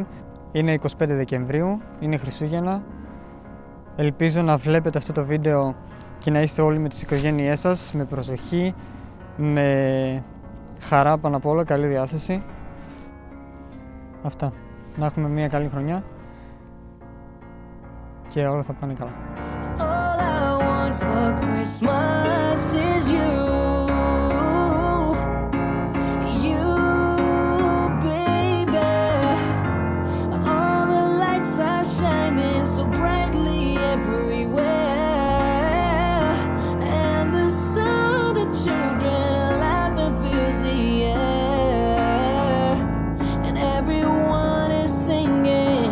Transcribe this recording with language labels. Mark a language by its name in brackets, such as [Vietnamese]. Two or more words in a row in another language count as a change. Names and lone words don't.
[Greek] Είναι 25 Δεκεμβρίου, είναι Χριστούγεννα. Ελπίζω να βλέπετε αυτό το βίντεο και να είστε όλοι με τις οικογένειές σας, με προσοχή, με χαρά πάνω απ' όλα, καλή διάθεση. Αυτά. Να έχουμε μια καλή χρονιά και όλα θα πάνε καλά. [English] All I want for Christmas is you. You, baby. All the lights are shining so brightly everywhere, and the sound of children laughing fills the air, and everyone is singing.